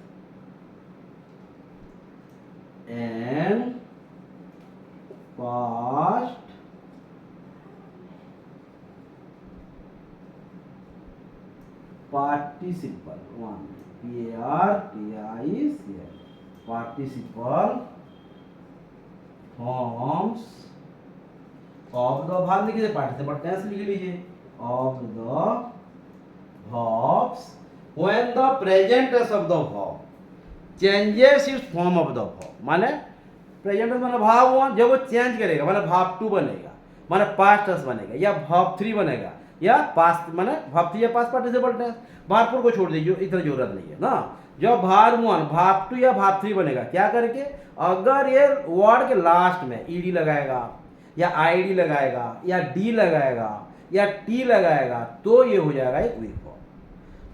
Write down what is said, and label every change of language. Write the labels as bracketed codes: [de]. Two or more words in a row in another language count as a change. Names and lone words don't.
[en] and past participle, one P-A-R-T-I-C-L, participle forms of the verb [hi] लिख लीजिए, [en] participle tense लिख लीजिए of the verbs when the present tense of the verb changes its form of the verb, [hi] माने [en] present tense [hi] माने भाव वन, जब वो चेंज करेगा माने भाव टू बनेगा, माने [en] past tense [hi] बनेगा या भाव थ्री बनेगा या पास्ट माने भाव थ्री या [en] past participle tense, [hi] भाव फोर को छोड़ दीजिए, इतना जरूरत नहीं है ना। जब भाव वन भाव टू या भाव थ्री बनेगा क्या करके, अगर ये वर्ड के लास्ट में ईडी लगाएगा या आईडी लगाएगा या डी लगाएगा या टी लगाएगा तो ये हो जाएगा एक [en] weak verb.